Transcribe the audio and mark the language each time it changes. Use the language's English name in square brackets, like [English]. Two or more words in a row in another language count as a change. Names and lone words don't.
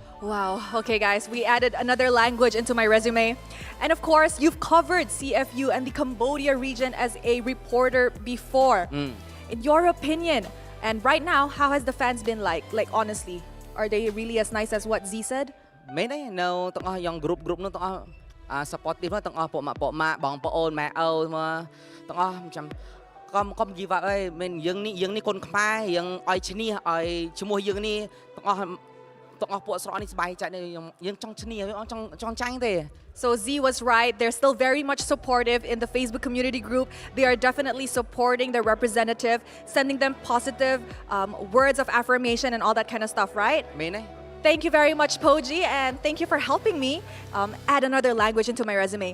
[English] Wow. Okay, guys, we added another language into my resume. And of course, you've covered CFU and the Cambodia region as a reporter before. In your opinion, and right now, how has the fans been like? Like, honestly, are they really as nice as what Z said? [Khmer] មែនទេនៅទាំងអស់យ៉ាង group នោះទាំងអស់ supportive ទាំងអស់ពួកម៉ាក់បងប្អូនម៉ែឪមកទាំងអស់ចាំកុំ [English] give up [Khmer] អីមិនយើងនេះកូនខ្មែរយើងឲ្យឈ្នះឲ្យជាមួយយើងនេះទាំងអស់ពួកស្រកនេះសប្បាយចិត្តយើងចង់ឈ្នះចង់ចាញ់ទេ [English] So Z was right. They're still very much supportive in the Facebook community group. They are definitely supporting their representative, sending them positive words of affirmation and all that kind of stuff, right? Thank you very much, Poji, and thank you for helping me add another language into my resume.